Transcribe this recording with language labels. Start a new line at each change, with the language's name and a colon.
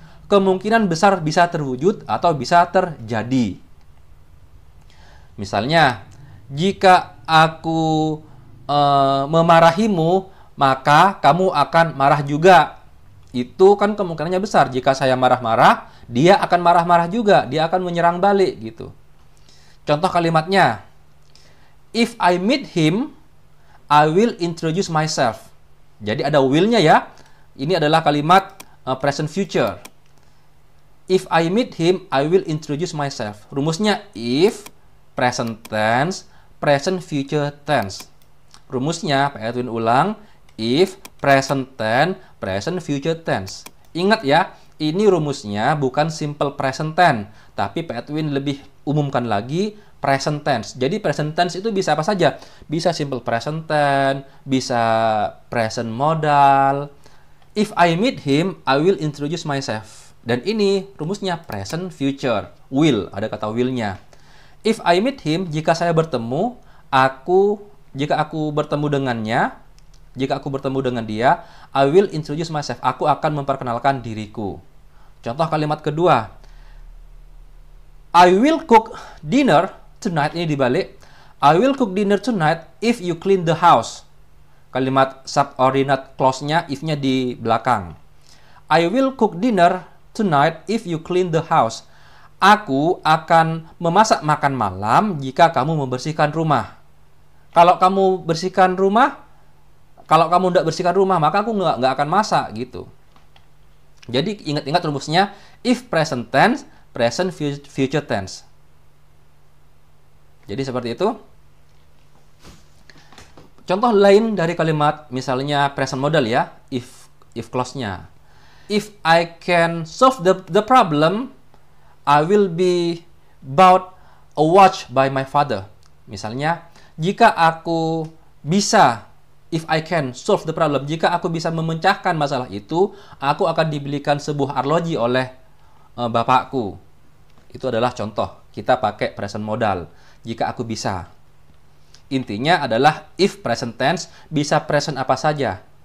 Indonesian: kemungkinan besar bisa terwujud atau bisa terjadi. Misalnya, jika aku memarahimu, maka kamu akan marah juga. Itu kan kemungkinannya besar. Jika saya marah-marah, dia akan marah-marah juga. Dia akan menyerang balik gitu. Contoh kalimatnya,
English: if I meet him, I will introduce myself.
Indonesian: Jadi ada will-nya ya. Ini adalah kalimat present future.
English: If I meet him, I will introduce myself.
Indonesian: Rumusnya if, present tense, present future tense. Rumusnya, Pak Edwin ulang, if, present tense, present future tense. Ingat ya, ini rumusnya bukan simple present tense, tapi Pak Edwin lebih umumkan lagi present tense. Jadi present tense itu bisa apa saja? Bisa simple present tense, bisa present modal.
English: If I meet him, I will introduce myself.
Indonesian: Dan ini rumusnya present future. Will, ada kata will-nya.
English: If I meet him,
Indonesian: jika saya bertemu, jika aku bertemu dengannya, jika aku bertemu dengan dia,
English: I will introduce myself.
Indonesian: Aku akan memperkenalkan diriku. Contoh kalimat kedua.
English: I will cook dinner tonight.
Indonesian: Ini dibalik.
English: I will cook dinner tonight if you clean the house.
Indonesian: Kalimat subordinate clause-nya, if-nya di belakang.
English: I will cook dinner tonight if you clean the house.
Indonesian: Aku akan memasak makan malam jika kamu membersihkan rumah. Kalau kamu bersihkan rumah, kalau kamu tidak bersihkan rumah, maka aku nggak akan masak gitu. Jadi ingat-ingat rumusnya, if present tense, present future tense. Jadi seperti itu. Contoh lain dari kalimat, misalnya present modal ya, if clause-nya.
English: If I can solve the problem, I will be bought a watch by my father.
Indonesian: Misalnya, jika aku bisa,
English: if I can solve the problem,
Indonesian: jika aku bisa memecahkan masalah itu, aku akan dibelikan sebuah arloji oleh bapakku. Itu adalah contoh. Kita pakai present modal. Jika aku bisa. Intinya adalah if present tense, bisa present apa saja.